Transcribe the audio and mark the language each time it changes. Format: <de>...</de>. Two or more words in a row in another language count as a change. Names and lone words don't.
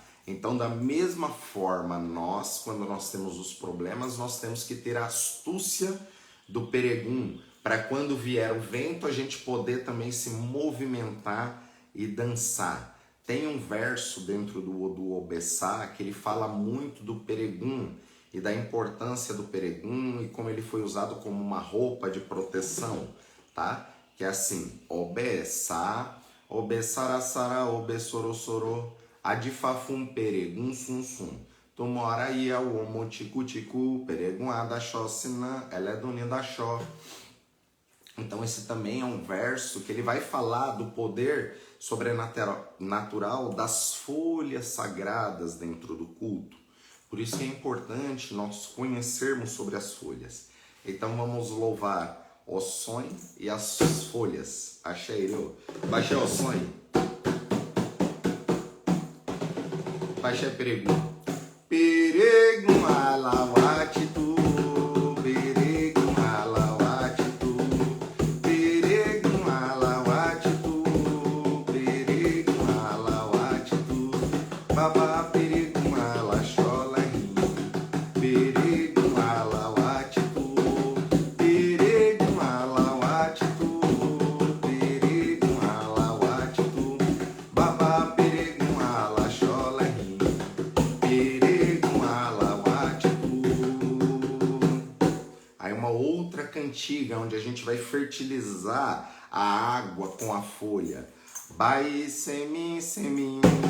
<pt>Então, da mesma forma, nós, quando nós temos os problemas, nós temos que ter a astúcia do peregum, para quando vier o vento, a gente poder também se movimentar e dançar. Tem um verso dentro do Obessá que ele fala muito do peregum e da importância do peregum e como ele foi usado como uma roupa de proteção, tá? Que é assim,</pt> <yo>Obessá, Obessaraçara, Obessorossoro, Adifafum peregum sum sum. Tumoraia, o omoticu-ticu, peregum adaxócina,</yo> <pt>ela é do Nidaxó. Então esse também é um verso que ele vai falar do poder sobrenatural das folhas sagradas dentro do culto. Por isso que é importante nós conhecermos sobre as folhas. Então vamos louvar o sonho e as folhas.</pt> <yo>Acheiro. Baixei o sonho. Baixei peregum. Peregum alawatitu. Peregum alawatitu. Peregum alawatitu. Peregum alawatitu. Babá peregum alaxola rim. Peregum alawatitu. Peregum alawatitu. Peregum alawatitu. Babá peregum alaxola rim. Peregum alawatitu.</yo> <pt>Aí uma outra cantiga onde a gente vai fertilizar a água com a folha.</pt> <yo>Bai semi semi.</yo>